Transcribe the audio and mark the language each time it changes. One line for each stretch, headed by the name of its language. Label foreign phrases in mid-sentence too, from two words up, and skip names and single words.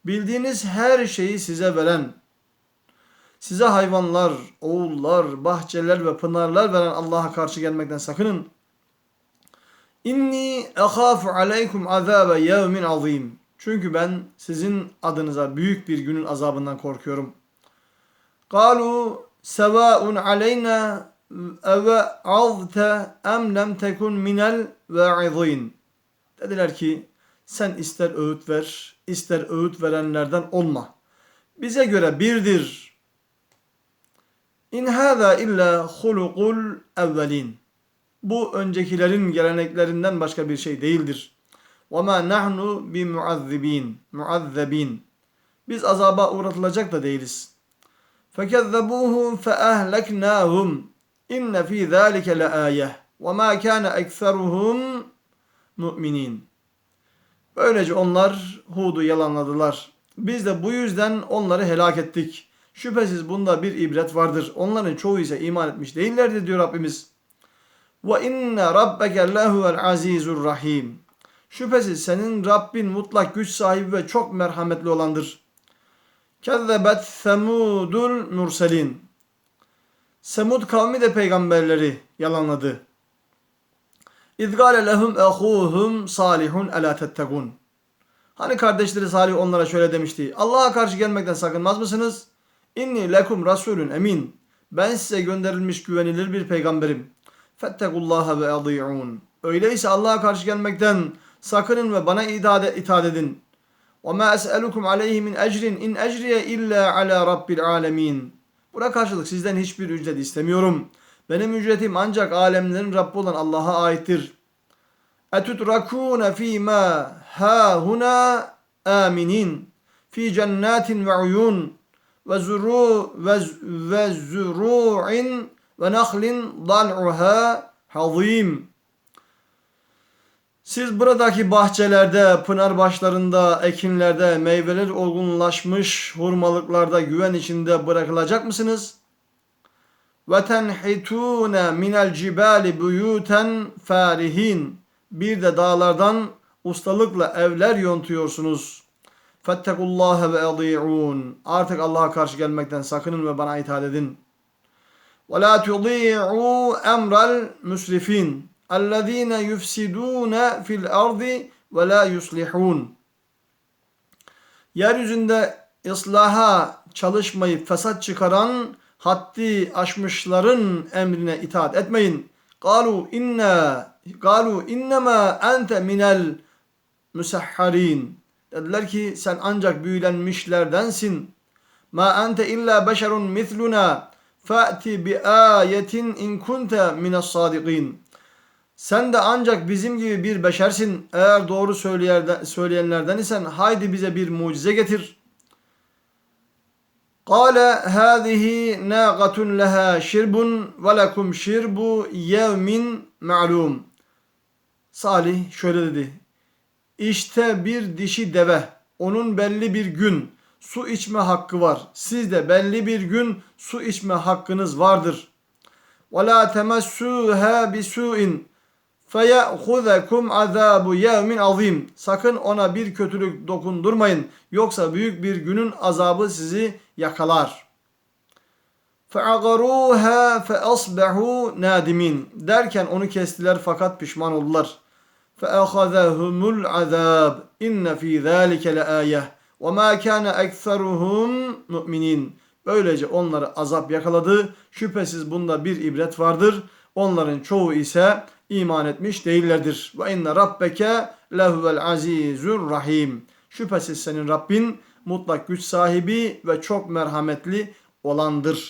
Turkish: Bildiğiniz her şeyi size veren, Size hayvanlar, oğullar, bahçeler ve pınarlar veren Allah'a karşı gelmekten sakının.
Arabic: إني أخاف عليكم عذاب يوم عظيم.
Turkish: Çünkü ben sizin adınıza büyük bir günün azabından korkuyorum.
Arabic: قالوا سواء علينا أوعظت أم لم تكن من الواعظين.
Turkish: Dediler ki sen ister öğüt ver, ister öğüt verenlerden olma. Bize göre birdir.
Arabic: إن هذا إلا خلق الأولين.
Turkish: Bu öncekilerin geleneklerinden başka bir şey değildir.
Arabic: وَمَا نَحْنُ بِمُعَذَّب۪ينَ.
Turkish: Biz azaba uğratılacak da değiliz.
Arabic: فَكَذَّبُوهُمْ فَأَهْلَكْنَاهُمْ اِنَّ ف۪ي ذَٰلِكَ لَآيَةً وَمَا كَانَ اَكْثَرُهُمْ مُؤْمِنِينَ.
Turkish: Böylece onlar Hud'u yalanladılar. Biz de bu yüzden onları helak ettik. Şüphesiz bunda bir ibret vardır. Onların çoğu ise iman etmiş değillerdi diyor Rabbimiz.
Arabic: وَاِنَّ رَبَّكَ لَهُوَ الْعَز۪يزُ الرَّح۪يمُ.
Turkish: Şüphesiz senin Rabbin mutlak güç sahibi ve çok merhametli olandır.
Arabic: كذبت ثمود المرسلين.
Turkish: Semud kavmi de peygamberleri yalanladı.
Arabic: إذ قال لهم أخوهم صالح ألا تتقون.
Turkish: Hani kardeşleri Salih onlara şöyle demişti. Allah'a karşı gelmekten sakınmaz mısınız?
Arabic: إني لكم رسول أمين.
Turkish: Ben size gönderilmiş güvenilir bir peygamberim.
Arabic: فاتقوا الله وأطيعون.
Turkish: Öyleyse Allah'a karşı gelmekten sakının ve bana itaat edin.
Arabic: وَمَا أَسْأَلُكُمْ عَلَيْهِ مِنْ اَجْرٍ اِنْ اَجْرِيَ اِلَّا عَلَى رَبِّ الْعَالَمِينَ.
Turkish: Buna karşılık sizden hiçbir ücret istemiyorum. Benim ücretim ancak alemlerin Rabbi olan Allah'a aittir.
Arabic: اَتُتْرَكُونَ ف۪ي مَا هَاهُنَا آمِنِينَ ف۪ي جَنَّاتٍ وَعُيُونَ وَزُرُوعٍ وَنَخْلٍ ضَلْعُهَا حَظ۪يمٍ.
Turkish: Siz buradaki bahçelerde, pınar başlarında, ekinlerde, meyveler olgunlaşmış hurmalıklarda güven içinde bırakılacak mısınız?
Arabic: وَتَنْحِتُونَ مِنَ الْجِبَالِ بُيُوتًا فَارِهِينَ.
Turkish: Bir de dağlardan ustalıkla evler yontuyorsunuz.
Arabic: فَاتَّقُوا اللّٰهَ وَاَضِيعُونَ.
Turkish: Artık Allah'a karşı gelmekten sakının ve bana itaat edin.
Arabic: وَلَا تُضِيعُوا اَمْرَ الْمُسْرِفِينَ. اَلَّذ۪ينَ يُفْسِدُونَ فِي الْاَرْضِ وَلَا يُصْلِحُونَ.
Turkish: Yeryüzünde ıslaha çalışmayıp fesat çıkaran, haddi aşmışların emrine itaat etmeyin.
Arabic: قَالُوا اِنَّمَا اَنْتَ مِنَ الْمُسَحَّرِينَ.
Turkish: Dediler ki sen ancak büyülenmişlerdensin.
Arabic: مَا اَنْتَ اِلَّا بَشَرٌ مِثْلُنَا فَأْتِ بِآيَةٍ اِنْ كُنْتَ مِنَ الصَّادِقِينَ.
Turkish: Sen de ancak bizim gibi bir beşersin. Eğer doğru söyleyenlerden isen haydi bize bir mucize getir.
Arabic: قَالَ هَذِهِ نَاقَةٌ لَهَا شِرْبٌ وَلَكُمْ شِرْبُ يَوْمٍ مَعْلُومٍ.
Turkish: Salih şöyle dedi. İşte bir dişi deve. Onun belli bir gün su içme hakkı var. Sizde belli bir gün su içme hakkınız vardır.
Arabic: وَلَا تَمَسُّوهَا بِسُوءٍ فَيَأْخُذَكُمْ عَذَابُ يَوْمٍ عَظِيمٍ.
Turkish: Sakın ona bir kötülük dokundurmayın. Yoksa büyük bir günün azabı sizi yakalar.
Arabic: فَعَقَرُوهَا فَأَصْبَحُوا نَادِمِينَ.
Turkish: Derken onu kestiler fakat pişman oldular.
Arabic: فَأَخَذَهُمُ الْعَذَابُ اِنَّ ف۪ي ذَٰلِكَ لَآيَةً وَمَا كَانَ اَكْثَرُهُمْ مُؤْمِنِينَ.
Turkish: Böylece onları azap yakaladı. Şüphesiz bunda bir ibret vardır. Onların çoğu ise iman etmiş değillerdir.
Arabic: وإن ربك لهو العزيز الرحيم.
Turkish: Şüphesiz senin Rabbin mutlak güç sahibi ve çok merhametli olandır.